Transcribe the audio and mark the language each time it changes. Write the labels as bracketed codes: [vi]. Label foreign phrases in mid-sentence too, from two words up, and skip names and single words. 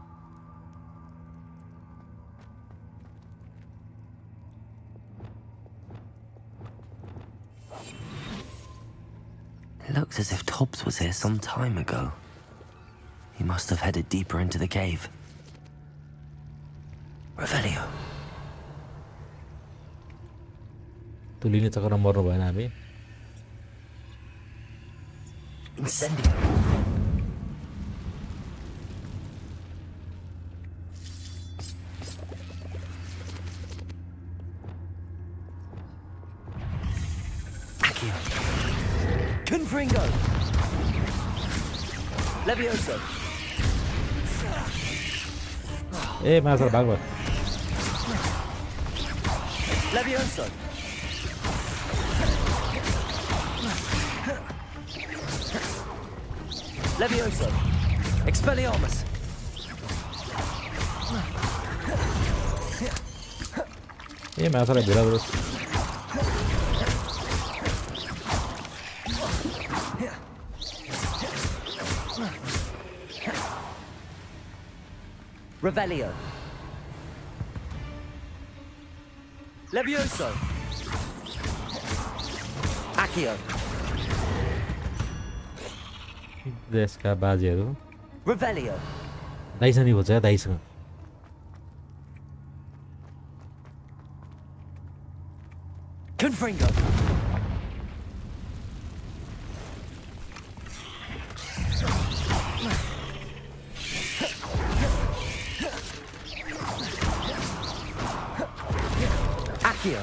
[en] It looks as if Tobbs was here some time ago. He must have headed deeper into the cave. Revelio. [ne] त्यो लिने चक्करमा मर्नु भएन हामी [en] Incendio. Accio. Confringo. Levioso. [ne] ए माछा भाग भयो [en] Levioso. Levioso. Expelliarmus. [ne] ए माछालाई भेला बरु [en] Revelio. Levioso. Accio. [ne] देशका बाजेहरू [en] Revelio. [ne] दाइसँग नि खोज्छ क्या दाइसँग [en] Confringo. Accio.